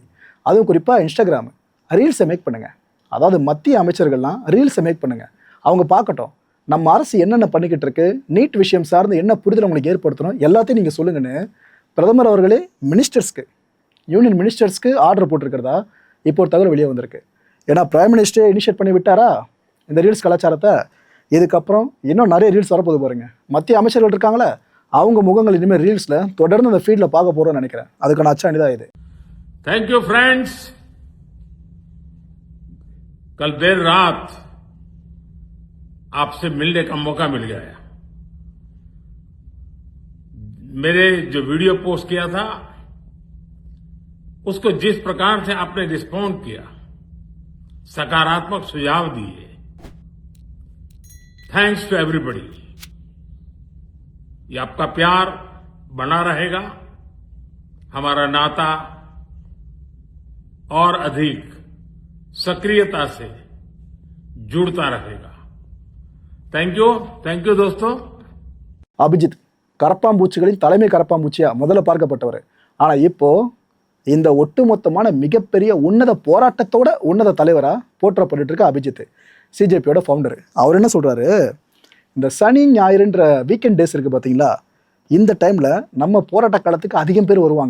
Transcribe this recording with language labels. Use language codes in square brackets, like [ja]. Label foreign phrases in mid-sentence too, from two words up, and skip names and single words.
[ta] அதுவும் குறிப்பாக இன்ஸ்டாகிராம் [en] reels make [ta] பண்ணுங்கள். அதாவது மத்திய அமைச்சர்கள்லாம் [en] reels make [ta] பண்ணுங்கள், அவங்க பார்க்கட்டும் நம்ம அரசு என்னென்ன பண்ணிக்கிட்டு இருக்கு, நீட் விஷயம் சார்ந்து என்ன புரிதல் உங்களுக்கு ஏற்படுத்தணும் எல்லாத்தையும் நீங்கள் சொல்லுங்கன்னு பிரதமர் அவர்களே மினிஸ்டர்ஸ்க்கு, [en] union ministers [ta] ஆர்டர் போட்டிருக்கிறதா இப்போ ஒரு தகவல் வெளியே வந்திருக்கு. ஏன்னா [en] prime minister initiate [ta] பண்ணி விட்டாரா இந்த ரீல்ஸ் கலாச்சாரத்தை. இதுக்கப்புறம் இன்னும் நிறைய ரீல்ஸ் வரப்போது பாருங்க. மத்திய அமைச்சர்கள் இருக்காங்களே, அவங்க முகங்கள் இனிமேல் ரீல்ஸில் தொடர்ந்து அந்த ஃபீல்டில் பார்க்க போகிறோன்னு நினைக்கிறேன். அதுக்கான அச்சாணி தான் இது. [en] thank you friends. [hi] कल देर रात आपसे मिलने का मौका मिल गया। मेरे जो वीडियो पोस्ट किया था उसको जिस प्रकार से आपने रिस्पॉन्ड किया, सकारात्मक सुझाव दिए, [en] thanks to everybody. [hi] ये आपका प्यार बना रहेगा, हमारा नाता और अधिक सक्रियता से जुड़ता रहेगा। [en] thank you दोस्तों. [ta] அபிஜித் கரப்பாம்பூச்சிகளின் தலைமை கரப்பாம்பூச்சியா முதல்ல பார்க்கப்பட்டவர். ஆனா இப்போ இந்த ஒட்டுமொத்தமான மிகப்பெரிய உன்னத போராட்டத்தோட உன்னத தலைவரா போற்றப்பட்டு இருக்க அபிஜித், சிஜேபியோட ஃபவுண்டர். அவர் என்ன சொல்றாரு, இந்த சனி ஞாயிறுன்ற [en] weekend days [ta] இருக்கு பார்த்தீங்களா, இந்த டைம்ல நம்ம போராட்ட காலத்துக்கு அதிகம் பேர் வருவாங்க.